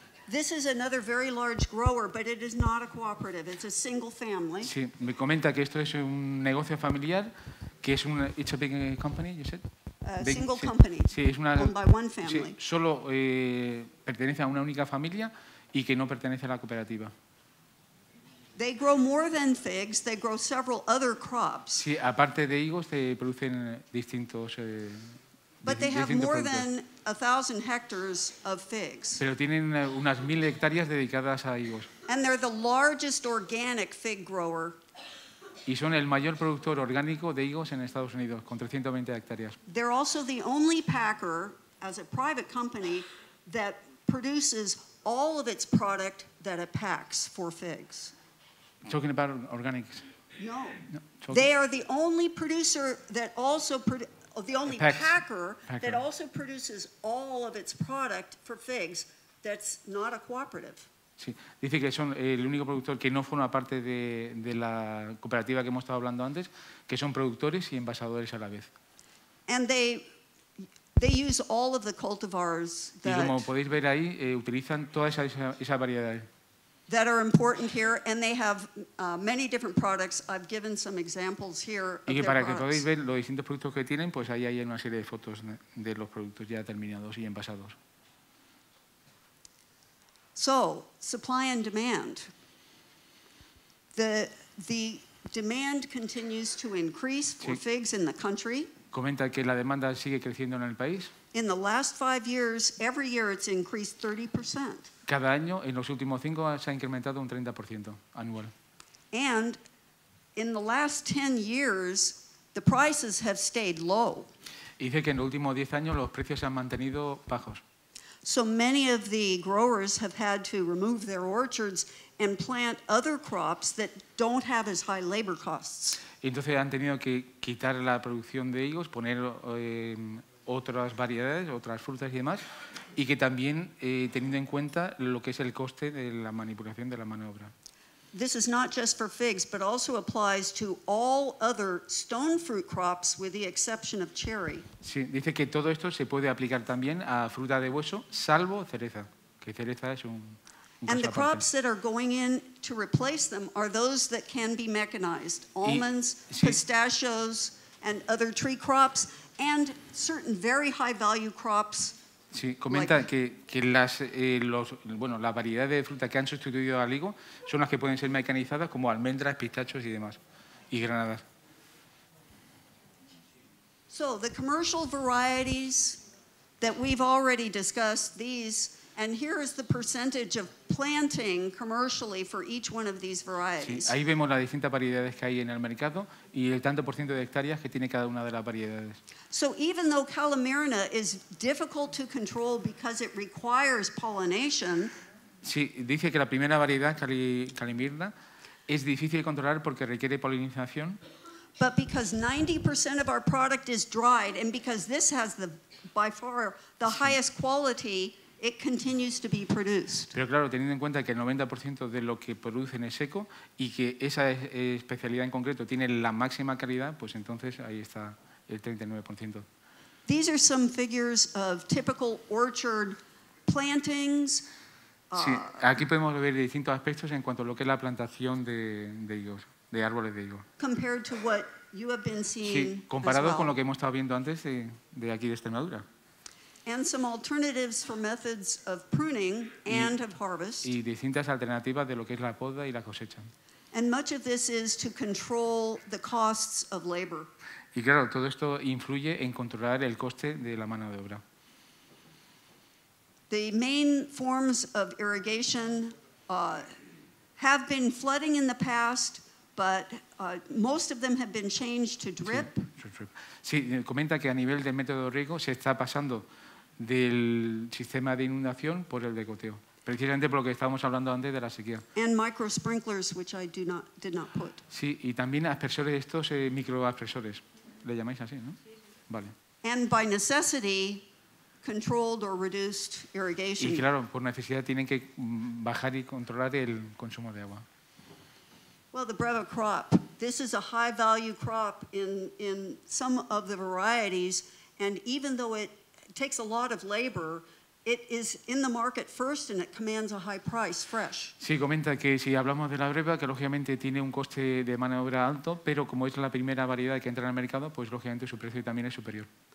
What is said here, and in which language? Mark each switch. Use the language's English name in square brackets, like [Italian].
[English] This is another very large grower, but it is not a cooperative. It's a single family. [Spanish] Sí, me comenta que esto es un negocio familiar, que es una [English] it's a big company, you said? Single company, [Spanish] sí, es una, [English] owned by one family. [Spanish] Sí, solo pertenece a una única familia y que no pertenece a la cooperativa. [English] They grow more than figs. They grow several other crops. [Spanish] Sí, aparte de higos, se producen distintos [English] But they have more than 1,000 hectares of figs. [Spanish] Pero tienen unas 1.000 hectáreas dedicadas a higos. [English] And they're the largest organic fig grower. [Spanish] Y son el mayor productor orgánico de higos en Estados Unidos, con 320 hectáreas. [English] They're also the only packer, as a private company, that produces all of its product that it packs for figs. Talking about organics. No. They are the only producer that also the only packer that also produces all of its product for figs that's not a cooperative. [Spanish] Sí, dice que son el único productor que no forma parte de la cooperativa que hemos estado hablando antes, que son productores y envasadores a la vez. [English] And they use all of the cultivars [Spanish] y como podéis ver ahí, utilizan toda esa variedad. [English] That are important here, and they have many different products. I've given some examples here of [Spanish] y que [English] their [Spanish] para [English] products. [Spanish] que podáis ver los distintos productos que tienen, pues ahí hay una serie de fotos de los productos ya terminados y envasados. [English] So, supply and demand. The demand continues to increase for figs in the country. [Spanish] Comenta que la demanda sigue creciendo en el país. [English] In the last 5 years, every year it's increased 30%. [Spanish] Cada año, en los últimos 5, se ha incrementado un 30% anual. [English] And in the last 10 years, the prices have stayed low. [Spanish] Y dice que en los últimos 10 años los precios se han mantenido bajos. [English] So many of the growers have had to remove their orchards and plant other crops that don't have as high labor costs. [Spanish] Y entonces han tenido que quitar la producción de higos, poner otras variedades, otras frutas y demás, y que también teniendo en cuenta lo que es el coste de la manipulación de la mano de obra. [English] This is not just for figs, but also applies to all other stone fruit crops with the exception of cherry. [Spanish] Sí, dice que todo esto se puede aplicar también a fruta de hueso, salvo cereza, que cereza es un [English] And the [Spanish] caso aparte. [English] crops that are going in to replace them are those that can be mechanized. Almonds, [Spanish] sí. [English] pistachios, and other tree crops, and certain very high value crops. [Spanish] Sí, comenta que las variedades de fruta que han sustituido al higo son las que pueden ser mecanizadas, como almendras, pistachos y demás, y granadas. [English] So the commercial varieties that we've already discussed, these, and here is the percentage of planting commercially for each one of these [Spanish] Sí, [English] varieties. [Spanish] ahí vemos las distintas variedades que hay en el mercado y el tanto por ciento de hectáreas que tiene cada una de las variedades. [English] So even though Calamirna is difficult to control because it requires pollination, [Spanish] Sí, dice que la primera variedad, Calimirna, es difícil de controlar porque requiere polinización, [English] but because 90% of our product is dried, and because this has by far the highest quality, it continues to be produced. [Spanish] pero claro, teniendo en cuenta que el 90% de lo que producen es seco y que esa especialidad en concreto tiene la máxima calidad, pues entonces ahí está el 39%. [English] These are some figures of typical orchard plantings. [Spanish] Sí, aquí podemos ver distintos aspectos en cuanto a lo que es la plantación de higos, de árboles de higos. [English] Compared to what you have been seeing [Spanish] Sí, comparado [English] as well. [Spanish] con lo que hemos estado viendo antes de aquí de Extremadura. [English] And some alternatives for methods of pruning and of harvest. [Spanish] Y distintas alternativas de lo que es la poda y la cosecha. [English] And much of this is to control the costs of labor. [Spanish] Y claro, todo esto influye en controlar el coste de la mano de obra. [English] The main forms of irrigation have been flooding in the past, but most of them have been changed to drip. [Spanish] Sí, comenta que a nivel del método de riego se está pasando del sistema de inundación por el de goteo, precisamente por lo que estábamos hablando antes de la sequía. [English] And micro sprinklers, which I did not put. [Spanish] Sí, y también aspersores, estos microaspersores, le llamáis así, ¿no? Vale. [English] And by necessity, controlled or reduced irrigation. [Spanish] Y claro, por necesidad tienen que bajar y controlar el consumo de agua. [English] Well, the breva crop, this is a high value crop in some of the varieties, and even though it takes a lot of labor, it is in the market first and it commands a high price fresh. [Spanish] Sí, comenta que si hablamos de la breva, que lógicamente tiene un coste de mano de obra alto, pero como es la primera variedad que entra en el mercado, pues lógicamente su precio también es superior.